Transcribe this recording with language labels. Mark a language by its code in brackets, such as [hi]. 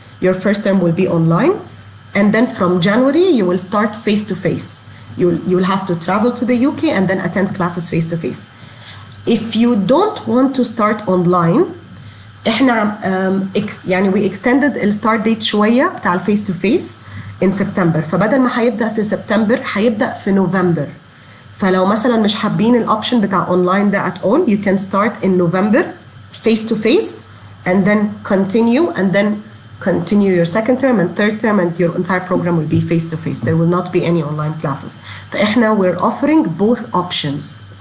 [en] Your first term will be online, and then from January you will start face to face. You will have to travel to the UK and then attend classes face to face. If you don't want to start online, [ar] احنا يعني [en] we extended the start date [ar] شوية بتاع [en] face to face in September. [ar] فبدل ما هيبدأ في سبتمبر هيبدأ في نوفمبر. فلو مثلا مش حابين الاوبشن بتاع [en] online ده at all, you can start in November face to face and then continue your second term and third term, and your entire program will be face to face. There will not be any online classes. فاحنا we're offering both options.